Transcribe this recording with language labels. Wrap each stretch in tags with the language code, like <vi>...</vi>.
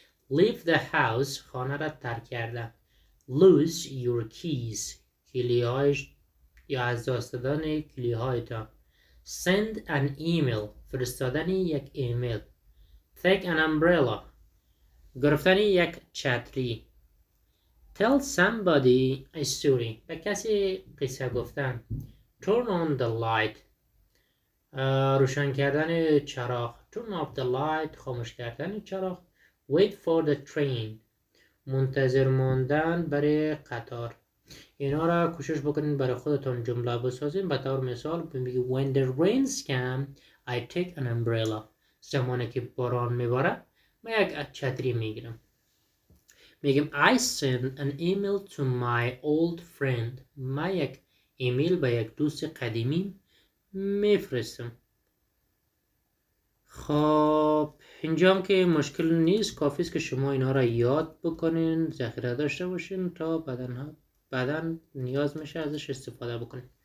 <en>Leave the house</en> <fa>خانه را ترک کردن.</fa> <en>Lose your keys</en> <fa>کلیهایش یا از دست دادن کلیهایتان.</fa> <en>Send an email</en> <fa>فرستادن یک ایمیل.</fa> <en>Take an umbrella</en> <fa>گرفتن یک چتری.</fa> <en>Tell somebody a story</en> <fa>به کسی قصه گفتن.</fa> <en>Turn on the light</en> <fa>روشن کردن چراغ.</fa> <en>Turn off the light</en> <fa>خاموش کردن چراغ.</fa> <en>Wait for the train</en> <fa>منتظر ماندن برای قطار. اینا را کوشش بکنین برای خودتان جمله بسازین. به طور مثال بگید</fa> <en>when the rains come I take an umbrella.</en> <fa>زمانی که باران میباره من یک چتری میگیرم. میگم</fa> <en>I send an email to my old friend.</en> <fa>من یک ایمیل به یک دوست قدیمی میفرستم. خب اینجا هم که مشکل نیست، کافی است که شما اینا را یاد بکنین، ذخیره داشته باشین تا بعداً نیاز میشه ازش استفاده بکنین.</fa>